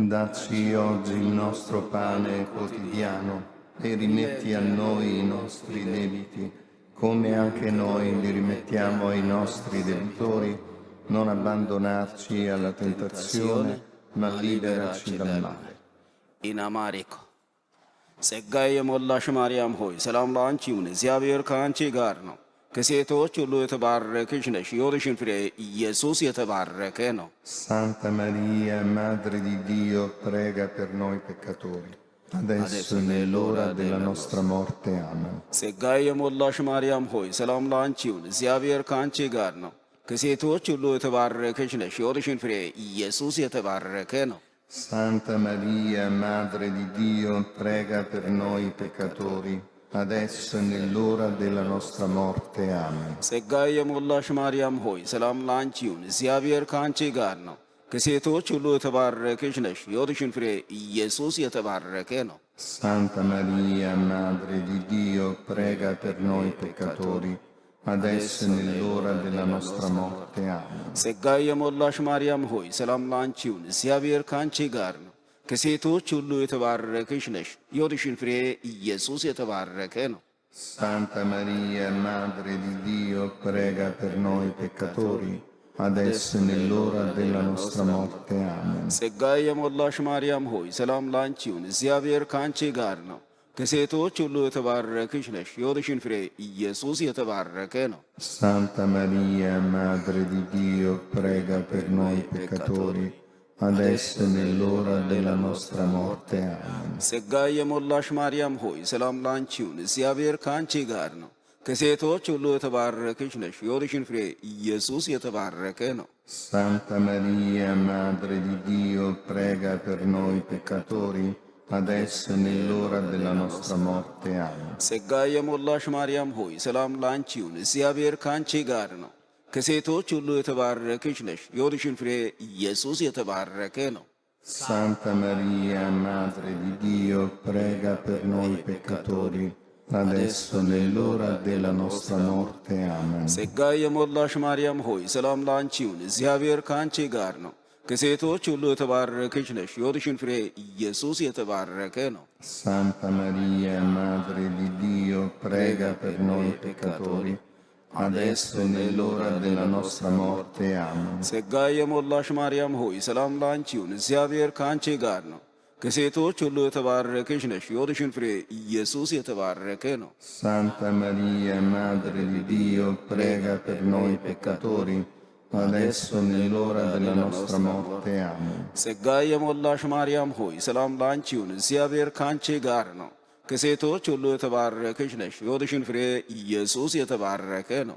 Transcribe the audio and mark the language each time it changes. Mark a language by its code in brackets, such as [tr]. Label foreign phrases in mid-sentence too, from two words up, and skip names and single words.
[it] Dacci oggi il nostro pane quotidiano e rimetti a noi i nostri debiti, come anche noi li rimettiamo ai nostri debitori. Non abbandonarci alla tentazione, ma liberaci dal male. In Amarico. [am] ጸጋ የሞላሽ ማርያም ሆይ ሰላም ላንቺ ይሁን እግዚአብሔር ከአንቺ ጋር ነው ከሴቶች ሁሉ የተባረክሽ ነሽ የሆድሽን ፍሬ ኢየሱስ የተባረከ ነው [it] Santa Maria, Madre di Dio, prega per noi peccatori, adesso e nell'ora della nostra morte. Amen. [am] ጸጋዬ የሞላሽ ማርያም ሆይ ሰላም ላንቺ ይሁን እግዚአብሔር ከአንቺ ጋር ነው ከሴቶች ሁሉ የተባረክሽ ነሽ የሆድሽን ፍሬ ኢየሱስ የተባረከ ነው [it] Santa Maria, Madre di Dio, prega per noi peccatori, adesso e nell'ora della nostra morte. Amen. [am] ጸጋዬ የሞላሽ ማርያም ሆይ ሰላም ላንቺ ይሁን እግዚአብሔር ከአንቺ ጋር ነው ከሴቶች ሁሉ የተባረክሽ ነሽ የሆድሽን ፍሬ ኢየሱስ የተባረከ ነው [it] Santa Maria, Madre di Dio, prega per noi peccatori, adesso e nell'ora della nostra morte. Amen. [am] ጸጋዬ የሞላሽ ማርያም ሆይ ሰላም ላንቺ ይሁን እግዚአብሔር ከአንቺ ጋር ነው ከሴቶች ሁሉ የተባረክሽ ነሽ የሆድሽን ፍሬ ኢየሱስ የተባረከ ነው [it] Santa Maria, Madre di Dio, prega per noi peccatori, adesso e nell'ora della nostra morte. Amen. [am] ጸጋዬ የሞላሽ ማርያም ሆይ ሰላም ላንቺ ይሁን እግዚአብሔር ከአንቺ ጋር ነው ከሴቶች ሁሉ የተባረክሽ ነሽ የሆድሽን ፍሬ ኢየሱስ የተባረከ ነው [it] Santa Maria, Madre di Dio, prega per noi peccatori, adesso e nell'ora della nostra morte. Amen. [am] ጸጋዬ የሞላሽ ማርያም ሆይ ሰላም ላንቺ ይሁን እግዚአብሔር ከአንቺ ጋር ነው ከሴቶች ሁሉ የተባረክሽ ነሽ የሆድሽን ፍሬ ኢየሱስ የተባረከ ነው [it] Santa Maria, Madre di Dio, prega per noi peccatori, adesso e nell'ora della nostra morte. Amen. [am] ጸጋዬ የሞላሽ ማርያም ሆይ ሰላም ላንቺ ይሁን እግዚአብሔር ከአንቺ ጋር ነው ከሴቶች ሁሉ የተባረክሽ ነሽ የሆድሽን ፍሬ ኢየሱስ የተባረከ ነው [it] Santa Maria, Madre di Dio, prega per noi peccatori, adesso e nell'ora della nostra morte. Amen. [am] ጸጋዬ የሞላሽ ማርያም ሆይ ሰላም ላንቺ ይሁን እግዚአብሔር ከአንቺ ጋር ነው ከሴቶች ሁሉ የተባረከች ነሽ፣ የሆድሽን ፍሬ ኢየሱስ የተባረከ ነው። [it] Santa Maria, Madre di Dio, prega per noi peccatori, adesso e nell'ora della nostra morte. Amen. [am] ጸጋ የሞላሽ ማርያም ሆይ ሰላም ላንቺ ይሁን፣ እግዚአብሔር ከአንቺ ጋር ነው። ከሴቶች ሁሉ የተባረከች ነሽ፣ የሆድሽን ፍሬ ኢየሱስ የተባረከ ነው። [it] Santa Maria, Madre di Dio, prega per noi peccatori, adesso e nell'ora della nostra morte. Amen. [am] ጸጋ የሞላሽ ማርያም ሆይ ሰላም ላንቺ ይሁን፣ እግዚአብሔር ከአንቺ ጋር ነው። ከሴቶች ሁሉ የተባረከች ነሽ፣ የሆድሽን ፍሬ ኢየሱስ የተባረከ ነው።